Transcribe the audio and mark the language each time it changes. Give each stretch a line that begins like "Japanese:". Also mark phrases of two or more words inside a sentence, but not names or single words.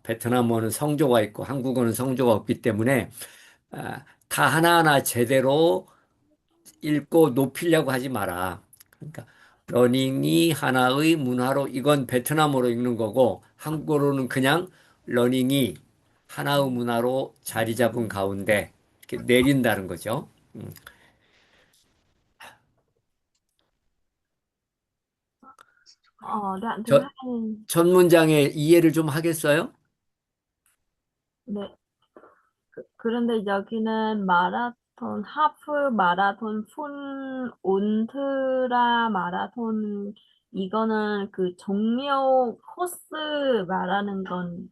Korean: 베트남어는 성조가 있고 한국어는 성조가 없기 때문에 다 하나하나 제대로 읽고 높이려고 하지 마라. 그러니까 러닝이 하나의 문화로 이건 베트남어로 읽는 거고 한국어로는 그냥 러닝이 하나의 문화로 자리 잡은 가운데 이렇게 내린다는 거죠.
Vietnamese: Ở đoạn thứ
Korean: 저,
Vietnamese: hai,
Korean: 첫 문장에 이해를 좀 하겠어요? 네. 그런데 여기는 마라톤, 하프 마라톤, 풀 울트라 마라톤 이거는 그 종료 코스 말하는 건